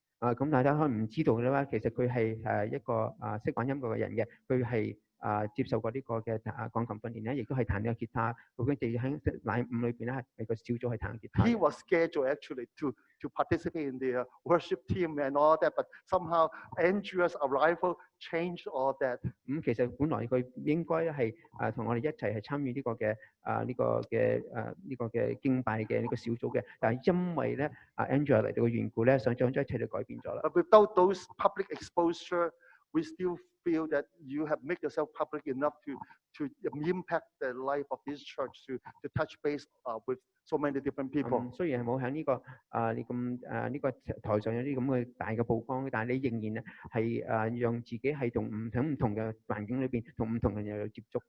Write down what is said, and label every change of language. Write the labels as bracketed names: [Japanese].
[Cantonese] 咁大家可能唔知道嘅話，其實佢係一個識玩音樂嘅人嘅，佢係接受過呢個嘅鋼琴訓練咧，亦都係彈呢個吉他。佢哋喺禮伍裏邊咧係個小組係彈吉他。 [English] He was scheduled actually to participate in the worship team and all that, but somehow Andrea's arrival changed all that. [Cantonese] 咁其實本來佢應該係同我哋一齊係參與呢個嘅呢個嘅敬拜嘅呢個小組嘅，但係因為咧Andrea 嚟到嘅緣故咧，想將一切都改變咗啦。 [English] But without those public exposure, we still feel that you have made yourself public enough to impact the life of this church, to touch base with so many different people. [Cantonese] 雖然係冇喺呢個你咁呢個台上有啲咁嘅大嘅曝光，但係你仍然咧係讓自己係同唔同嘅環境裏邊，同唔同嘅人有接觸。